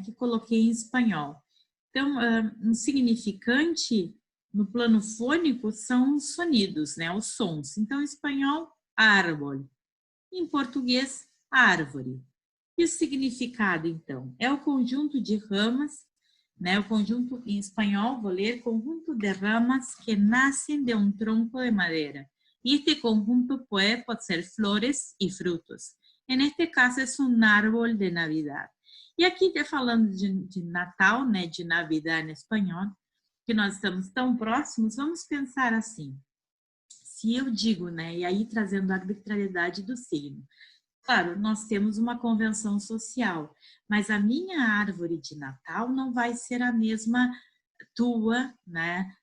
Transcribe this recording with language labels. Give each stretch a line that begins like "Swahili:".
Portuguese: Que coloquei em espanhol. Então, um significante no plano fônico são os sonidos, né? Os sons. Então, em espanhol, árvore. Em português, árvore. E o significado, então? É o conjunto de ramas, né? O conjunto, em espanhol, vou ler, conjunto de ramas que nascem de um tronco de madeira.
Spanish: Y este conjunto puede ser flores y frutos. En este caso es un árbol de Navidad.
Portuguese: E aqui, falando de Natal, né, de Navidad em espanhol, que nós estamos tão próximos, vamos pensar assim. Se eu digo, né, e aí trazendo a arbitrariedade do signo. Claro, nós temos uma convenção social, mas a minha árvore de Natal não vai ser a mesma tua, né?